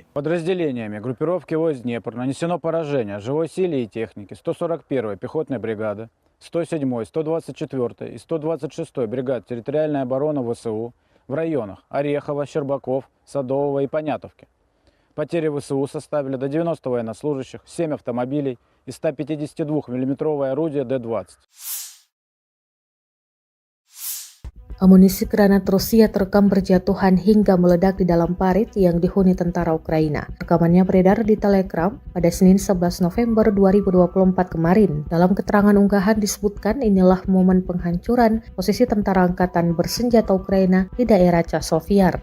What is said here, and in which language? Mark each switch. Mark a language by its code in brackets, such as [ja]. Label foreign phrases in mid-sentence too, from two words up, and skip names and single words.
[ru] Подразделениями группировки войск «Днепр» нанесено поражение живой силе и технике 141-й пехотной бригады, 107-й, 124-й и 126-й бригад территориальной обороны ВСУ в районах Орехова, Щербаков, Садового и Понятовки. Потери ВСУ составили до 90 военнослужащих, 7 автомобилей и 152 миллиметровое орудие Д-20. [id] Amunisi granat Rusia terekam berjatuhan hingga meledak di dalam parit yang dihuni tentara Ukraina. Rekamannya beredar di Telegram pada Senin 11 November 2024 kemarin. Dalam keterangan unggahan disebutkan inilah momen penghancuran posisi tentara angkatan bersenjata Ukraina di daerah Chasovyar.